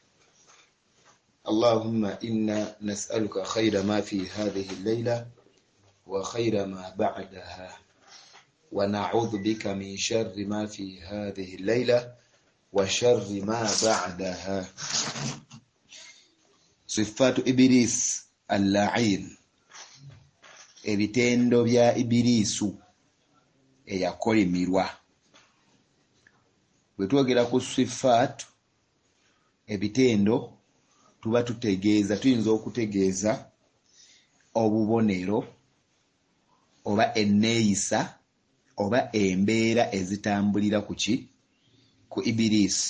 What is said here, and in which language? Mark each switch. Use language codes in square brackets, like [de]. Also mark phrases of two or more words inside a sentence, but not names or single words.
[ar] اللهم إنا نسألك خير ما في هذه الليلة وخير ما بعدها ونعوذ بك من شر ما في هذه الليلة وشر ما بعدها. صفات إبليس اللعين [lg] ebitendo bya Ibilisu eyakolimirwa. Bwe twogera ku sifat ebitendo tuba tutegeeza, tuyinza okutegeeza obubonero oba enneeyisa oba embeera ezitambulira ku Ibilisi.